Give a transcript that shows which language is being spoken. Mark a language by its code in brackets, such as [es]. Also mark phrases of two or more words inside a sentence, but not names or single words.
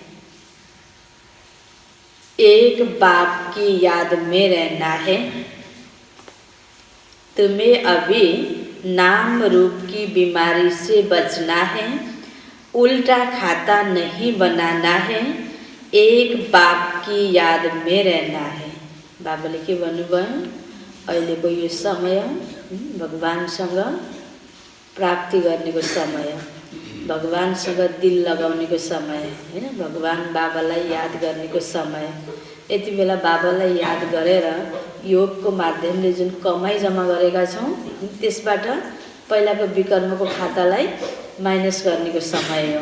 [hi] एक बाप की याद में रहना है। तुम्हें अभी नाम रूप की बीमारी से बचना है। उल्टा खाता नहीं बनाना है। एक बाप की याद में रहना है। [ne] बाबाले के भन्नुभयो, अहिलेको यो समय भगवानसँग प्राप्ति गर्नेको समय, भगवानसँग दिल लगाउनेको समय हैन, भगवान बाबालाई याद गर्नेको समय। यति बेला बाबालाई याद गरेर योगको माध्यमले जुन कमाई जम्मा गरेका छौं, त्यसबाट पहिलाको विकर्मको खातालाई माइनस गर्नेको समय हो।